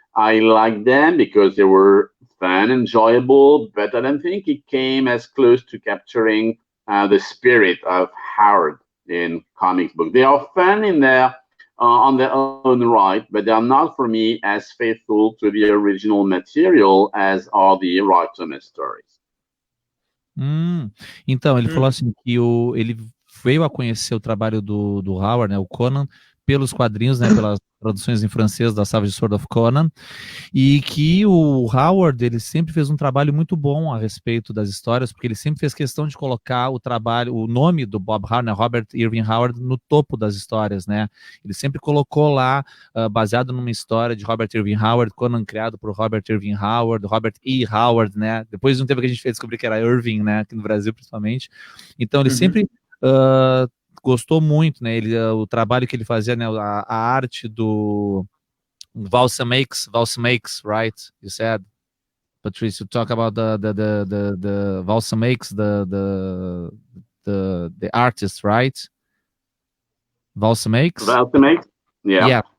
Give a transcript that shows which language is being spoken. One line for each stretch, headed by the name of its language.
English: I liked them because they were fun, enjoyable, but I don't think it came as close to capturing the spirit of Howard in comic book. They are fun in their on their own right, but they are not for me as faithful to the original material as are the Roy Thomas stories.
Portuguese: Então, ele falou assim que ele veio a conhecer o trabalho do Howard, né, o Conan, pelos quadrinhos, né, pelas traduções em francês da Savage Sword of Conan, e que o Howard, ele sempre fez um trabalho muito bom a respeito das histórias, porque ele sempre fez questão de colocar o nome do Bob Howard, né, Robert Irving Howard, no topo das histórias, né, ele sempre colocou lá, baseado numa história de Robert Irving Howard, Conan criado por Robert Irving Howard, Robert E. Howard, né, depois de um tempo que a gente fez descobrir que era Irving, né, aqui no Brasil principalmente, então ele sempre gostou muito, né? O trabalho que ele fazia, né? A arte do Valsa Makes, right?
English: You said, Patrice, you talk about the Valsa Makes, the artist, right? Valsa Makes, yeah.